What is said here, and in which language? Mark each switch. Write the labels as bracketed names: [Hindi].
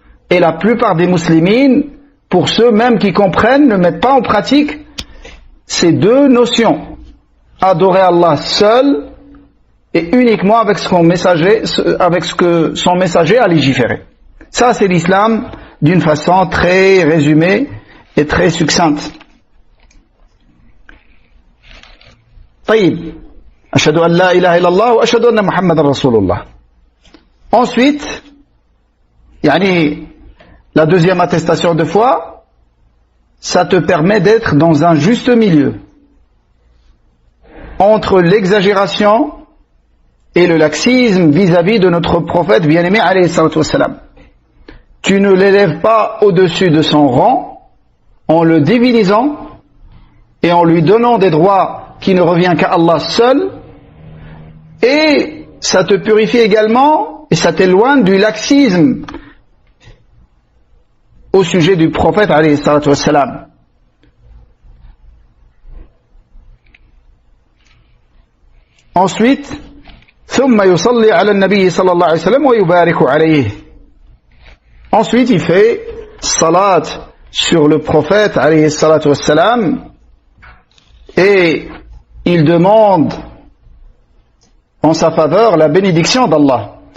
[French] Et la plupart des musulmans, pour ceux même qui comprennent, ne mettent pas en pratique ces deux notions. Adorer Allah seul et uniquement avec ce que son messager a légiféré. Ça, c'est l'islam d'une façon très résumée et très succincte. [Arabic] طيب أشهد أن لا إله إلا الله وأشهد أن محمد رسول الله. [French] Ensuite, la deuxième attestation de foi, ça te permet d'être dans un juste milieu entre l'exagération et le laxisme vis-à-vis de notre prophète bien-aimé alayhi salatu wassalam. Tu ne l'élèves pas au-dessus de son rang en le divinisant et en lui donnant des droits qui ne revient qu'à Allah seul, et ça te purifie également et ça t'éloigne du laxisme au sujet du prophète alayhi salatu wassalam. Ensuite, [Arabic] ثم يصلي على النبي صلى الله عليه وسلم ويبارك عليه. [French] Ensuite, il fait salat sur le prophète alayhi salatu wassalam et il demande en sa faveur la bénédiction d'Allah.